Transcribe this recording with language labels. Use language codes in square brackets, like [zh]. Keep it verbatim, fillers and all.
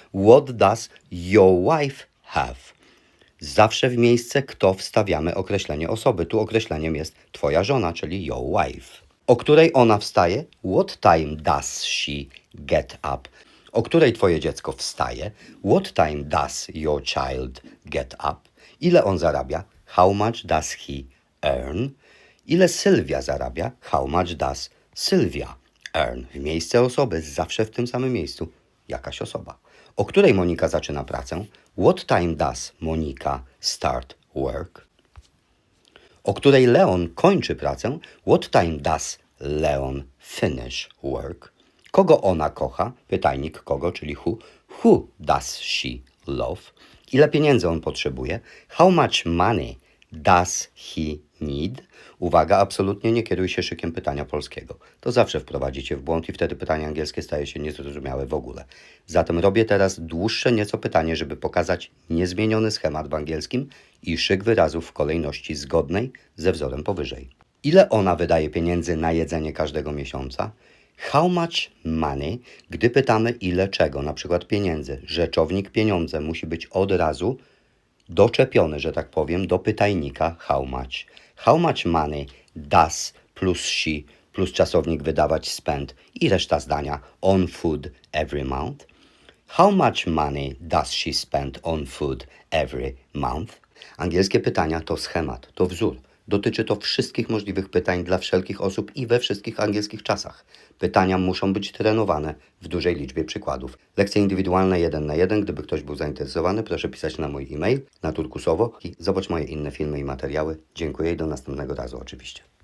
[en] What does your wife have? [pl] Zawsze w miejsce kto wstawiamy określenie osoby. Tu określeniem jest twoja żona, czyli [en] your wife. [pl] O której ona wstaje? [en] What time does she get up? [pl] O której twoje dziecko wstaje? [en] What time does your child get up? [pl] Ile on zarabia? [en] How much does he earn? [pl] Ile Sylwia zarabia? [en] How much does Sylwia earn? [pl] W miejsce osoby, zawsze w tym samym miejscu, jakaś osoba. O której Monika zaczyna pracę? [en] What time does Monika start work? [pl] O której Leon kończy pracę? [en] What time does Leon finish work? [pl] Kogo ona kocha? Pytajnik kogo, czyli who. [en] Who does she love? [pl] Ile pieniędzy on potrzebuje? [en] How much money does he need? [pl] Uwaga, absolutnie nie kieruj się szykiem pytania polskiego. To zawsze wprowadzi cię w błąd i wtedy pytanie angielskie staje się niezrozumiałe w ogóle. Zatem robię teraz dłuższe nieco pytanie, żeby pokazać niezmieniony schemat w angielskim i szyk wyrazów w kolejności zgodnej ze wzorem powyżej. Ile ona wydaje pieniędzy na jedzenie każdego miesiąca? [en] How much money, [pl] gdy pytamy ile czego, na przykład pieniędzy. Rzeczownik pieniądze musi być od razu doczepiony, że tak powiem, do pytajnika [en] how much. How much money does plus she plus [pl] czasownik wydawać [en] spend [pl] i reszta zdania [en] on food every month. How much money does she spend on food every month? [pl] Angielskie pytania to schemat, to wzór. Dotyczy to wszystkich możliwych pytań dla wszelkich osób i we wszystkich angielskich czasach. Pytania muszą być trenowane w dużej liczbie przykładów. Lekcje indywidualne jeden na jeden. Gdyby ktoś był zainteresowany, proszę pisać na mój e-mail, naturkusowo. I zobacz moje inne filmy i materiały. Dziękuję i do następnego razu oczywiście.